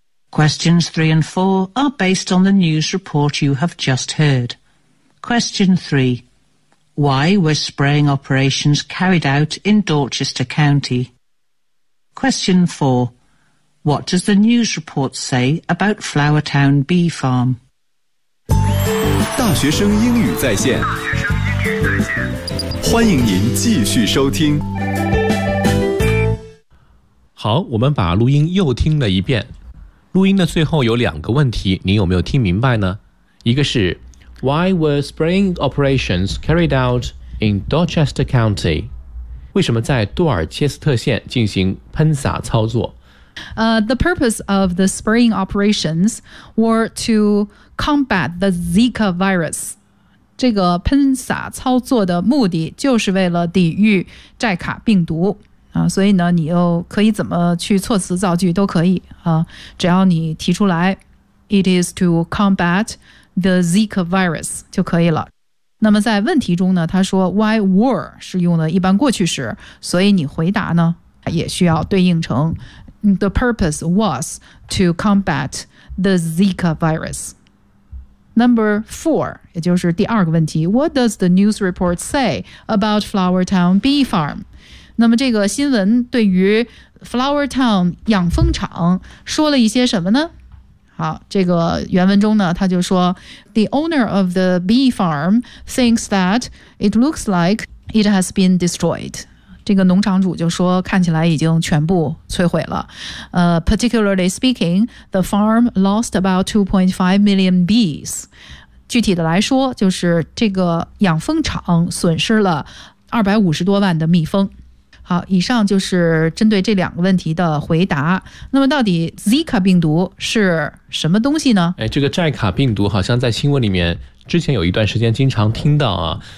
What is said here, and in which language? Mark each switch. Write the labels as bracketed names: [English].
[English] Questions 3 and 4 are based on the news report you have just heard. Question 3. Why were spraying operations carried out in Dorchester County? Question 4. What does the news report say about Flowertown Bee Farm? [Chinese] 大学生英语在线，欢迎您继续收听。好，我们把录音又听了一遍。录音的最后有两个问题，您有没有听明白呢？一个是 [English] Why were spraying operations carried out in Dorchester County? [Chinese] 为什么在多尔切斯特县进行喷洒操作？ [English] The purpose of the spraying operations were to combat the Zika virus. [Chinese] 这个喷洒操作的目的就是为了抵御寨卡病毒。所以呢，你又可以怎么去措辞造句都可以，只要你提出来 [English] It is to combat the Zika virus [Chinese] 就可以了。那么在问题中呢，他说 [English] Why were [Chinese] 是用的一般过去时，所以你回答呢也需要对应成 [English] The purpose was to combat the Zika virus。 Number 4 [Chinese] 也就是第二个问题， [English] What does the news report say about Flowertown Bee Farm? [Chinese] 那么这个新闻对于 Flowertown 养蜂场说了一些什么呢？好，这个原文中呢，他就说 [English] The owner of the bee farm thinks that it looks like it has been destroyed. [Chinese] 这个农场主就说看起来已经全部摧毁了。 [English] Particularly speaking, the farm lost about 2.5 million bees. [Chinese] 具体的来说，就是这个养蜂场损失了250多万的蜜蜂。好，以上就是针对这两个问题的回答。那么到底 Zika 病毒是什么东西呢？这个寨卡病毒好像在新闻里面之前有一段时间经常听到啊。